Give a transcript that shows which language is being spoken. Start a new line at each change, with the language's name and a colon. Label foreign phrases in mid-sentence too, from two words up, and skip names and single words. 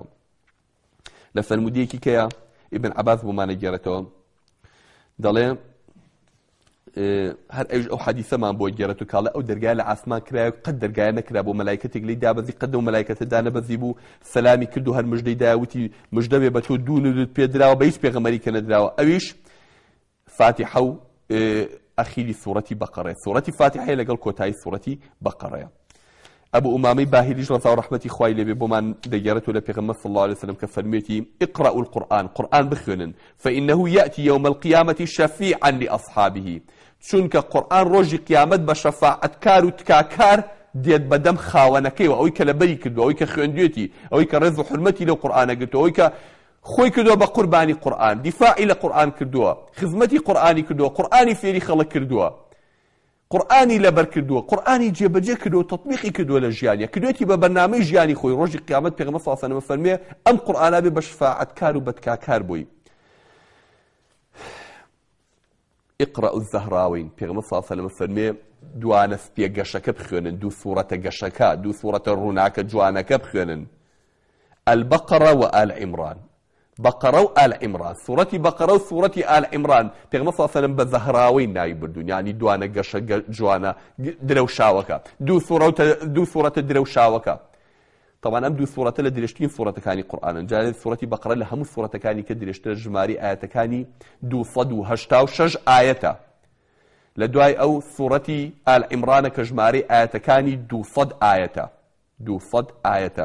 Central Kurdish: لە فەرمودیەکی کەیە ئیبن عەباس بۆمانە گێڕێتەوە دەڵێ هەر ئەو حەدیثەمان بۆ گێڕێت و کاڵە ئەو دەرگای لە ئاسمان کرایە قەت دەرگایە نەکرا بۆ مەلایکەتێک لی دابەزی قەت و مەلایکەتە دانەبەزی بوو سەلامی کرد و هەر مژدەی داوتی مژدە بێ بە تۆ دوو نودت پێدراوە بە هیچ پێغەمبەری کە نەدراوە. ئەویش فاتیحە و ئەخیری سوورەتی بەقەرەیە. سوورەتی فاتیحەیە لەگەڵ کۆتایی سوورەتی بەقەرەیە. ئەبوو ئومامەی باهیریش ڕەزا و ڕەحمەتی خوای لێبێ بۆمان دەگێڕێتەوە لە پێغەمبەر
Arabic: صلی الله عليه وسلم
Central Kurdish: کە فەرمێتی
Arabic: اقرأوا القرآن
Central Kurdish: قورئان بخوێنن
Arabic: فإنه يأتي يوم القيامة شفيعا لأصحابه
Central Kurdish: چونکە قورئان ڕۆژی قیامەت بە شەفاعەتکار و تکاکار دێت بەدەم خاوەنەکەی و ئەوەی کە لەبەری کردووە ئەوەی کە خوێندوێتی ئەوەی کە ڕێز و حورمەتی لەو قورئانە گرتووە ئەوەی کە خۆی کردووە بە قوربانی قورئان دیفاعی لە قورئان کردووە خزمەتی قورئانی کردووە قورئانی فێری خەڵک کردووە قورئانی لەبەر کردووە قورئانی جێبەجێ کردووە تەطبیقی کردووە لە ژیانیە کردوێتی بە بەرنامەی ژیانی خۆی ڕۆژی قیامەت پێغەمبەر
Arabic: صلی الله علیه و سلم
Central Kurdish: فەرمێ ئەم قورئانە بێ بە شەفاعەتکار و بەتکاکار بووی.
Arabic: اقرأوا الزهراوين
Central Kurdish: پیغمبر
Arabic: صلی الله علیه و سلم
Central Kurdish: فرمێ دوانە سپیە گەشەکە بخوێنن دوو سوورەتە گەشەکە دوو سوورەتە ڕووناکە جوانەکە بخوێنن البقرة و آل عمران بقرة و آل عمران سوورەتی بقرة و سوورەتی آل عمران پیغمبر
Arabic: صلی الله علیه و سلم
Central Kurdish: بە زەهراوین ناوی بردوون یعنی دوانە گەشە جوانە درەوشاوەکە دوو سوورەتە درەوشاوەکە. طبعا ئەم دوو سوورەتە لە درێژترین سوورەتەکانی قورئانن جارێ سوورەتی بەقەرە لە هەموو سوورەتەکانی کە درێژترە ژماری ئاەتەکانی 286 ئاەتە لە دوای ئەو سوورەتی ئال عیمرانە کە ژمارەی ئاەتەکانی 200 ئاەتە 200 ئاەتە.